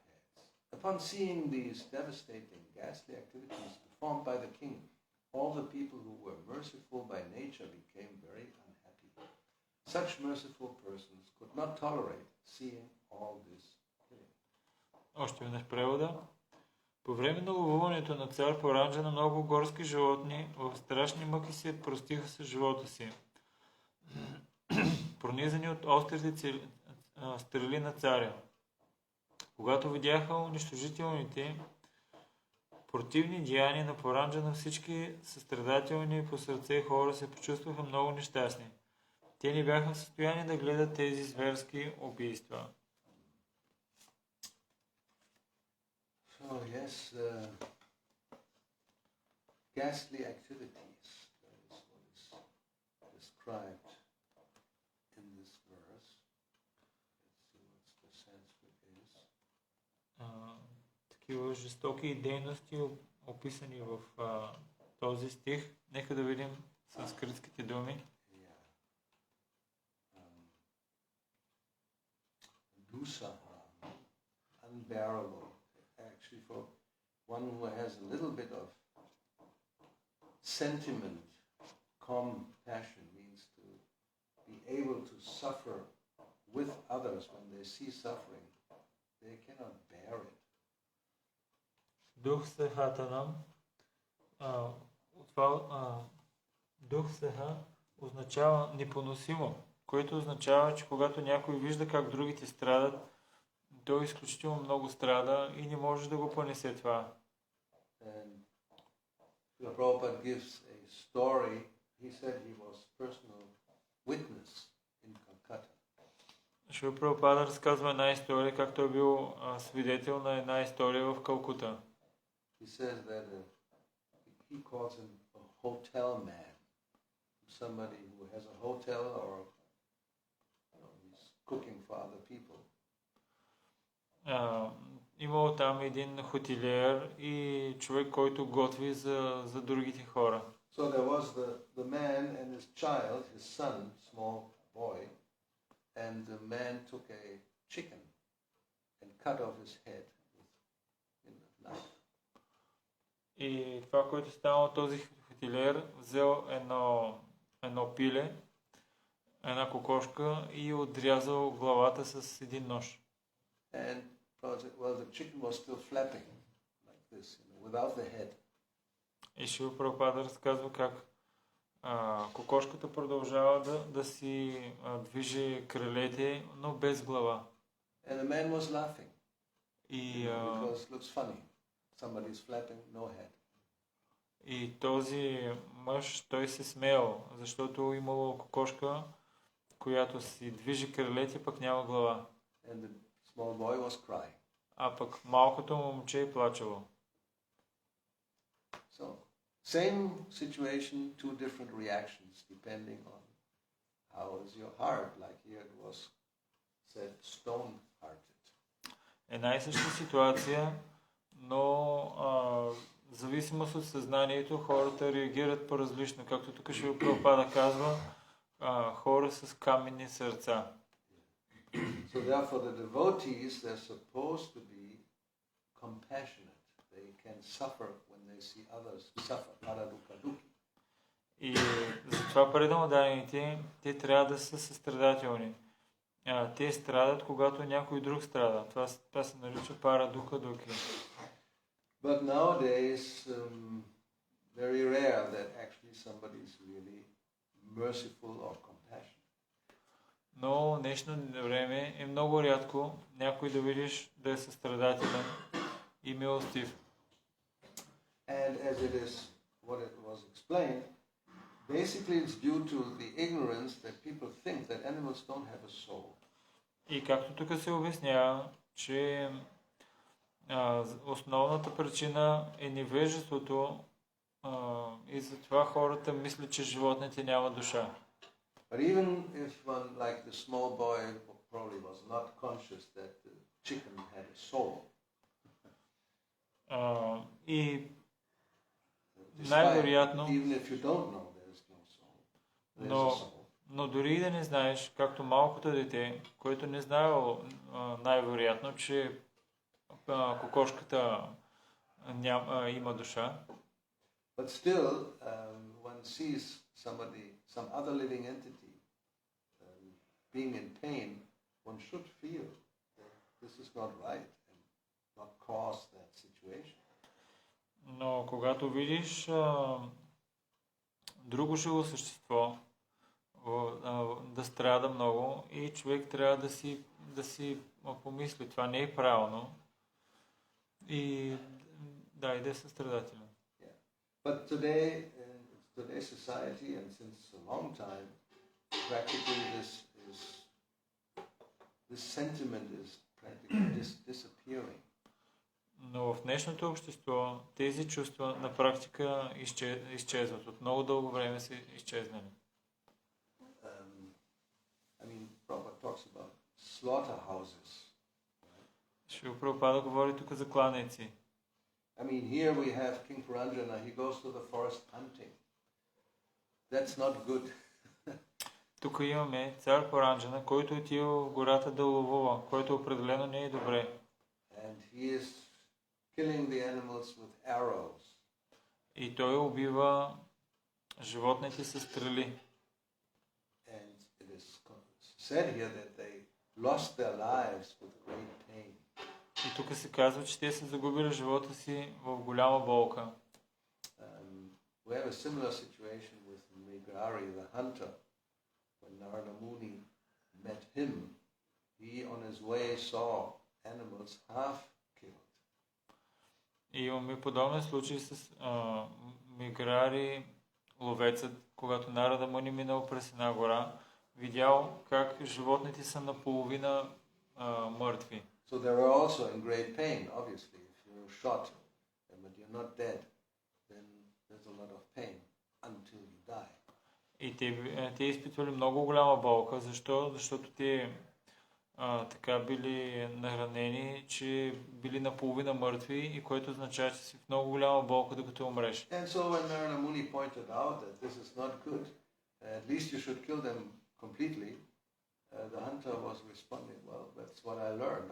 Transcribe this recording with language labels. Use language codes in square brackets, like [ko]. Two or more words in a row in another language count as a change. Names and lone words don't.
[en] Upon seeing these devastating, ghastly activities performed by the king, all the people who were merciful by nature became very unhappy. Such merciful persons could not tolerate seeing all this killing. [bg] Още веднъж превода. По време на ловуването на цар Поранджа на много горски животни в страшни мъки се простиха с живота си, пронизани от острите стрели на царя. Когато видяха унищожителните противни деяния на Поранджа, на всички състрадателни по сърце хора се почувстваха много нещастни. Те не бяха в състояние да гледат тези зверски убийства. [en] So yes, ghastly activities, that is what is described in this verse. Let's see what the Sanskrit is. [bg] Такива жестоки дейности, описани в този стих. Нека да видим санскритските думи. [en] Dusaha, unbearable. Actually, for one who has a little bit of sentiment, compassion means to be able to suffer with others when they see suffering. They cannot bear it. [bg] Дух сехатанам. Дух сеха означава непоносимо, което означава, че когато някой вижда как другите страдат, той изключително много страда и не може да го понесе това. [en] And Prabhupada gives a story. He said he was personal witness in Calcutta. [bg] Шрила Прабхупада разказва една история, как той бил свидетел на една история в Калкута. [en] He says that he calls him a hotel man, somebody who has a hotel or he's cooking for other people. [bg] Имал там един хотелиер и човек, който готви за другите хора. [en] So there was the man and his child, his son, small boy, and the man took a chicken and cut off his head with a knife. [bg] И това, което станало, този хотелиер взел едно пиле, една кокошка и отрязал главата с един нож. [en] And the chicken was still flapping like this, without the head. [bg] И Шрила Прабхупада разказва как кокошката продължава да си движи крилете, но без глава. [en] And the man was laughing [bg] И, [en] because it looks funny. Somebody's flapping, no head. [bg] и този мъж, той се смеял, защото имало кокошка, която си движи крилете, пък няма глава. [en] And the small boy was crying. [bg] А пък малкото момче е плачело. [en] So, same situation, two different reactions depending on how is your heart. Like here it was said, stone-hearted. [bg] Една и съща ситуация, но в зависимост от съзнанието хората реагират по-различно. Както тук Шрила Прабхупада казва, хора с каменни сърца. [en] So therefore the devotees, they're supposed to be compassionate. They can suffer when they see others suffer. Paradukha-dukhi. [bg] И затова преданните, те трябва да са състрадателни. Те страдат, когато някой друг страда. Това се нарича парадукха-дукхи. [en] But nowadays, very rare that actually somebody is really merciful or compassionate. [bg] Но в днешно време е много рядко някой да видиш да е състрадателен и милостив. [en] And as it is what it was explained, basically it's due to the ignorance that people think that animals don't have a soul. [bg] И както тук се обяснява, че основната причина е невежеството и затова хората мислят, че животните няма душа. [en] But even if one, like the small boy, probably was not conscious that the chicken had a soul. [bg] И най-вероятно, [en] even if you don't know there's no soul, there's a soul. [bg] Но дори и да не знаеш, както малкото дете, което не знаело най-вероятно, че кокошката има душа. [en] But still, one sees some other living entity being in pain, one should feel that this is not right and not cause that situation. [bg] Но когато видиш друго живо същество да страда много и човек трябва да си помисли, това не е правилно и да е състрадателен. [en] But today, in today's society, and since a long time, practically this sentiment is practically disappearing. [bg] Но в днешното общество тези чувства на практика изчезват. От много дълго време са изчезнали. [en] Prabhupada talks about slaughterhouses. [bg] Шрила Прабхупада говори тук за кланици. [en] Here we have King Puranjana, he goes to the forest hunting. That's not good. [bg] Тук имаме цар Пуранджана, който отива в гората да ловува, който определено не е добре. [en] And he is killing the animals with arrows. [bg] И той убива животните с стрели. [en] And it is said here that they lost their lives with great pain. [bg] И тук се казва, че те са загубили живота си в голяма болка. [en] We have a similar situation with Mrigarhi, the hunter. When Narada Muni met him, he on his way saw animals half killed. [bg] И имаме подобен случай с Миграри, ловецът, когато Нарада Муни минал през една гора, видял как животните са наполовина мъртви. [en] So they were also in great pain, obviously. If you're shot but you're not dead, then there's a lot of pain until you die. [bg] И те изпитвали много голяма болка. Защо? Защото те така били наранени, че били наполовина мъртви, и което означава, че си в много голяма болка, докато умреш. [en] And so when Narada Muni pointed out that this is not good, at least you should kill them completely, the hunter was responding, well, that's what I learned.